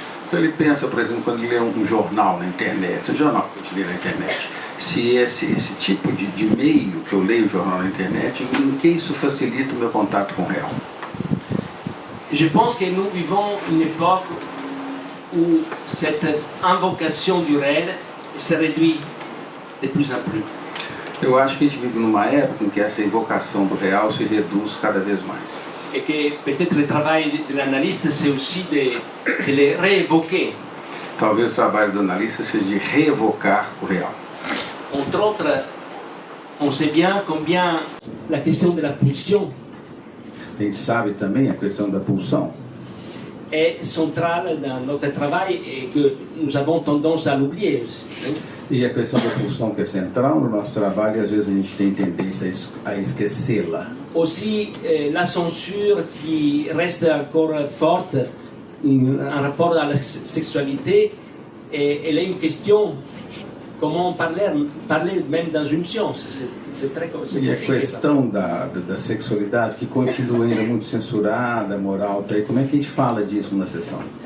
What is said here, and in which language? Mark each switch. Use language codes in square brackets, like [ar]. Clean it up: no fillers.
[pt] Se ele pensa, por exemplo, quando ele lê um jornal na internet, um jornal que eu lê na internet, se esse tipo de meio que eu leio o jornal na internet, em que isso facilita o meu contato com o real? [fr] Je pense que nous vivons une époque où cette invocation du réel se réduit de plus en plus. [pt] Eu acho que a gente vive numa época em que essa invocação do real se reduz cada vez mais. [fr] Et que peut-être le travail de l'analyste, c'est aussi de les réévoquer. [pt] Talvez o trabalho do analista seja de reevocar o real. [fr] Entre autres, on sait bien combien la question de la pulsion [pt] A gente sabe também a questão da pulsão. [fr] est centrale dans notre travail et que nous avons tendance à l'oublier aussi. [pt] E a questão da pulsão que é central no nosso trabalho, e às vezes a gente tem tendência a esquecê-la. [fr] Aussi la censure qui reste encore forte en rapport à la sexualité, et elle est une question, comment parler même dans une science, c'est très compliqué. [pt] E a questão da sexualidade, que continua ainda muito censurada, moral, tá aí, como é que a gente fala disso na sessão?